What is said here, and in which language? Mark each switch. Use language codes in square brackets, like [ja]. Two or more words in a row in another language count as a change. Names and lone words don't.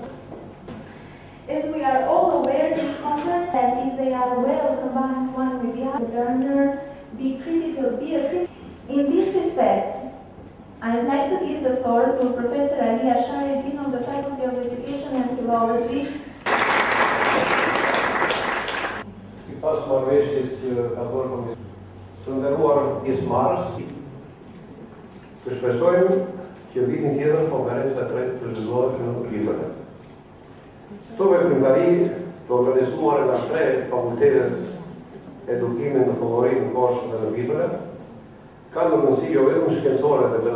[en] As we are all aware, this conference, that if they are well combined one with the other, the learner be critical, be a critic. In this respect, I would like to give the floor to Professor Ali Ashari, Dean of the Faculty of Education and Philology. [sq] Sipas marrëveshjes ka bërë komisioni, të nderuar pjesëmarrës, të shpresojmë që vitin tjetër konferenca e tretë të zhvillohet në Lipër. Këto veprimtari të organizuara nga 3 fakultetet edukimit në Fillori, në Korçë dhe në Lipër, kanë rëndësi jo vetëm shkencore dhe